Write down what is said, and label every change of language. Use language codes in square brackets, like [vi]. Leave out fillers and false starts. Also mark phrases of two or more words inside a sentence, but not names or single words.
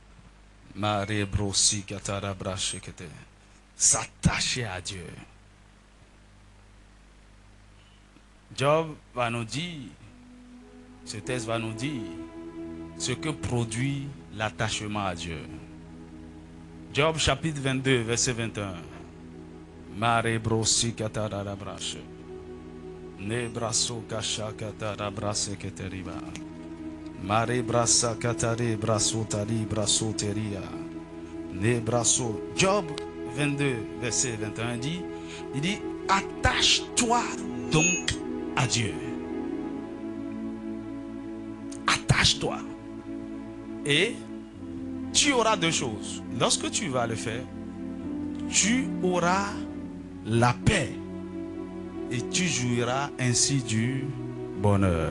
[fr] S'attacher à Dieu. Job va nous dire, ce texte va nous dire ce que produit l'attachement à Dieu. Job chapitre 22, verset 21. Mare brosi katara brache. Ne braso kasha katara brase keteriba. Mare brasa katare braso tari braso teria. Ne braso. Job 22, verset 21 dit, il dit, attache-toi donc à Dieu. Attache-toi. Et tu auras deux choses. Lorsque tu vas le faire, tu auras la paix et tu jouiras ainsi du bonheur.